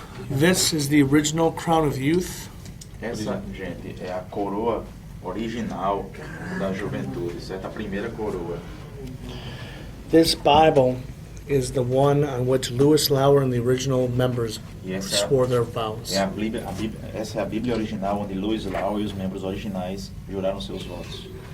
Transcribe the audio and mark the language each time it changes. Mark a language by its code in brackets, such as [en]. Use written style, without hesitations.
[en] This is the original Crown of Youth. [pt] Essa, gente, é a coroa original da juventude. Essa é a primeira coroa. [en] This Bible is the one on which Lewis Lauer and the original members swore their vows. [pt] Essa é a Bíblia original onde Lewis Lauer e os membros originais juraram seus votos.